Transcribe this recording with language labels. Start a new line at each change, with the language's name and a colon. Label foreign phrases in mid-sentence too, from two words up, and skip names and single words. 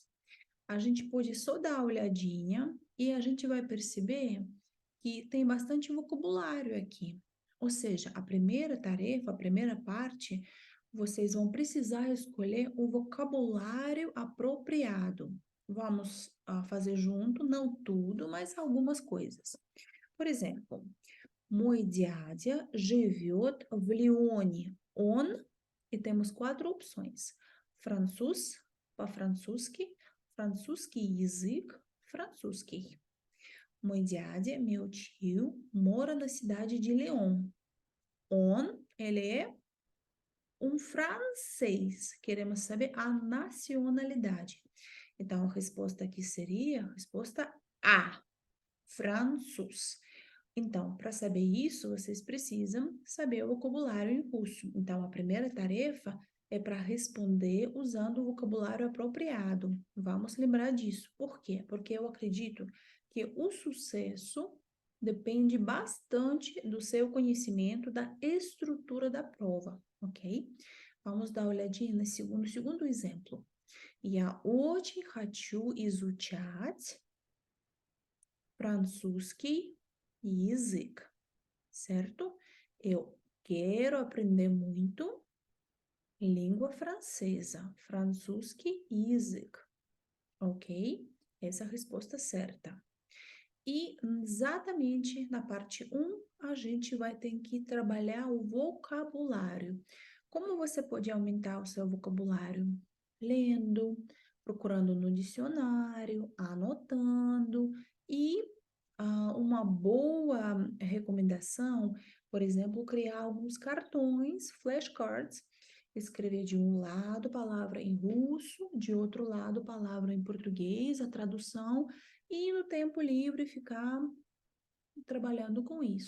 Portuguese: A gente pode só dar uma olhadinha e a gente vai perceber que tem bastante vocabulário aqui. Ou seja, a primeira tarefa, a primeira parte, vocês vão precisar escolher o vocabulário apropriado. Vamos fazer junto, não tudo, mas algumas coisas. Por exemplo,
Russian: Мой дядя живет в Лионе. Он,
Portuguese: e temos quatro opções.
Russian: Француз, по-французски, французский язык, французский. Мой дядя,
Portuguese: meu tio, mora na cidade de Lyon. On, ele é um francês. Queremos saber a nacionalidade. Então, a resposta aqui seria a resposta A, francês. Então, para saber isso, vocês precisam saber o vocabulário em russo. Então, a primeira tarefa é para responder usando o vocabulário apropriado. Vamos lembrar disso. Por quê? Porque eu acredito que o sucesso depende bastante do seu conhecimento da estrutura da prova, ok? Vamos dar uma olhadinha no segundo exemplo.
Russian: Я очень хочу изучать французский язык,
Portuguese: certo? Eu quero aprender muito língua francesa,
Russian: французский язык,
Portuguese: ok? Essa é a resposta certa. E exatamente na parte 1, a gente vai ter que trabalhar o vocabulário. Como você pode aumentar o seu vocabulário? Lendo, procurando no dicionário, anotando e uma boa recomendação, por exemplo, criar alguns cartões, flashcards, escrever de um lado palavra em russo, de outro lado palavra em português, a tradução, e no tempo livre ficar trabalhando com isso.